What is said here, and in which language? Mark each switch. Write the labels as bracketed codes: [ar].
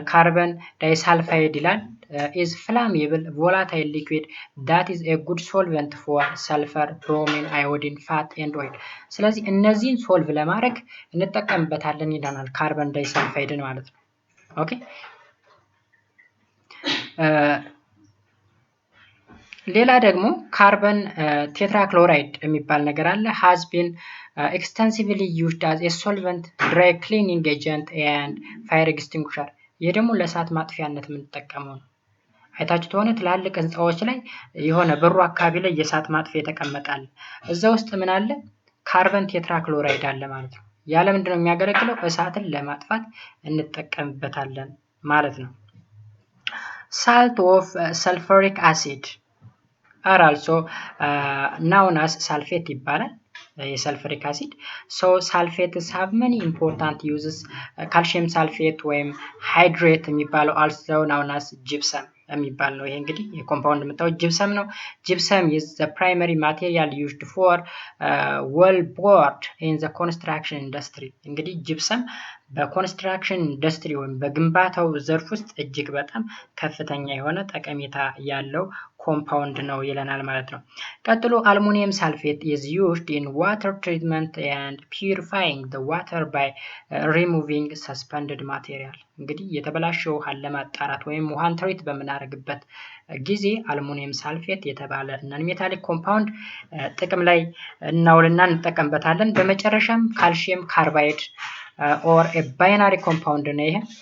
[en] ካርበን ዳይሳልፋይድ ይላል is flammable volatile liquid that is a good solvent for sulfur, bromine, iodine, fat and oil. [am] ስለዚህ እነዚህን ሶልቭ ለማድረግ እንጠቀምበታለን ይላል ካርበን ዳይሳልፋይድን ማለት ነው። ኦኬ ሌላ ደግሞ ካርበን ቴትራክሎራይድ የሚባል ነገር አለ። [en] has been extensively used as a solvent, dry cleaning agent and fire extinguisher. [am] ይሄ ደግሞ ለእሳት ማጥፊያነት የምንጠቀመው ነው። አይታችሁ ከሆነ ትላልቅ ህንጻዎች ላይ የሆነ በሩ አካባቢ ላይ የእሳት ማጥፊያ ተቀመጣል። እዛ ውስጥ ምን አለ? ካርበን ቴትራክሎራይድ አለ ማለት ነው። ያለ ምንድነው የሚያገለግለው? እሳትን ለማጥፋት እንጠቀምበታለን ማለት ነው። [en] salt of sulfuric acid are also known as sulfate [am] ይባላል የሰልፈሪክ አሲድ። [en] so sulfates have many important uses. calcium sulfate ወይም hydrate የሚባለው also known as gypsum [am] የሚባል ነው። ይሄ እንግዲህ የኮምፓውንድ የምታው [en] gypsum ነው። gypsum is the primary material used for wallboard in the construction industry. እንግዲህ gypsum [am] በኮንስትራክሽን ኢንዱስትሪ ወይም በግንባታው ዘርፍ ውስጥ እጅግ በጣም ከፍተኛ የሆነ ጠቀሜታ ያለው ኮምፓውንድ ነው ይለናል ማለት ነው። ቀጥሎ አልሙኒየም ሳልፌት [en] is used in water treatment and purifying the water by removing suspended material። [am] እንግዲህ የተበላሸ ውሃን ለማጣራት ወይም ውሃን ትሪት በምናደርግበት ጊዜ አልሙኒየም ሳልፌት የተባለ ነን ሜታሊክ ኮምፓውንድ ጥቅም ላይ እናውልና እንጠቀምበታለን። በመጨረሻም ካልሲየም ካርባይድ or a binary compound ነው። ይሄ